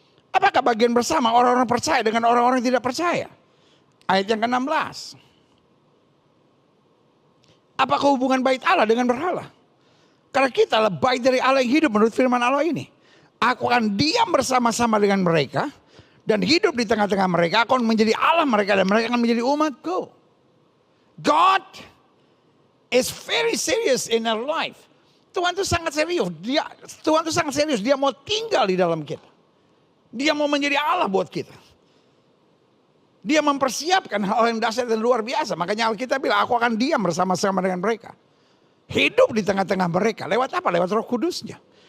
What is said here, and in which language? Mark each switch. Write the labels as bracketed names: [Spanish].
[Indonesian] Apakah bagian bersama orang-orang percaya dengan orang-orang yang tidak percaya? Ayat yang ke-16. Apakah hubungan bait Allah dengan berhala? Karena kita adalah bait dari Allah yang hidup menurut firman Allah ini. Aku akan diam bersama-sama dengan mereka. Dan hidup di tengah-tengah mereka, aku akan menjadi Allah mereka dan mereka akan menjadi umatku. [English] God is very serious in our life. [Indonesian] Tuhan itu sangat serius. Tuhan itu sangat serius. Dia mau tinggal di dalam kita. Dia mau menjadi Allah buat kita. Dia mempersiapkan hal yang dasar dan luar biasa. Makanya Alkitab bilang, aku akan diam bersama-sama dengan mereka. Hidup di tengah-tengah mereka. Lewat apa? Lewat Roh Kudusnya.